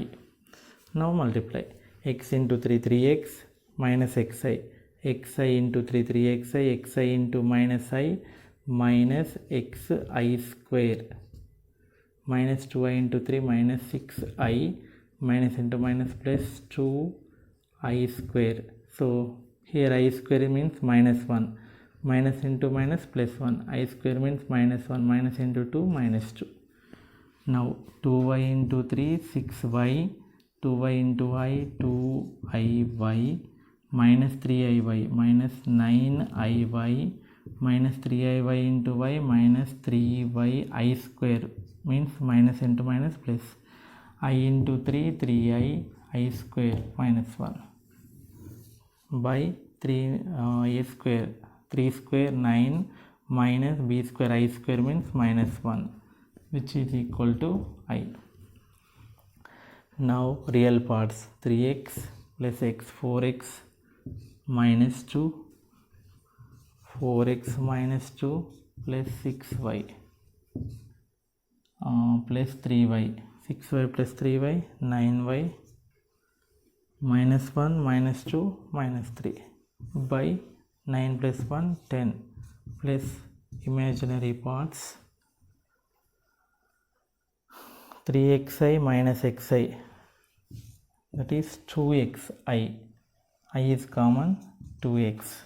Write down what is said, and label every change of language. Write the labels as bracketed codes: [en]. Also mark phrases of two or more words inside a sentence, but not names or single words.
[en] Now multiply x into 3, 3x minus xi, xi into 3, 3xi, xi into minus I minus xi square, minus 2i into 3 minus 6i, minus into minus plus 2i square. So here I square means minus 1, minus into minus plus 1, I square means minus 1, minus into 2 minus 2. Now 2y into 3, 6y, 2y into I, 2iy, minus 3iy, minus 9iy, minus 3iy into y, minus 3y I square means minus into minus plus, I into 3, 3i, I square minus 1 by 3 a square, 3 square 9 minus b square I square means minus 1, which is equal to I. Now real parts, 3x plus x, 4x minus 2, 4x minus 2 plus 6y plus 3y, 6y plus 3y, 9y minus 1 minus 2 minus 3 by 9 plus 1, 10 plus imaginary parts 3xi minus xi, that is 2xi, I is common, 2x.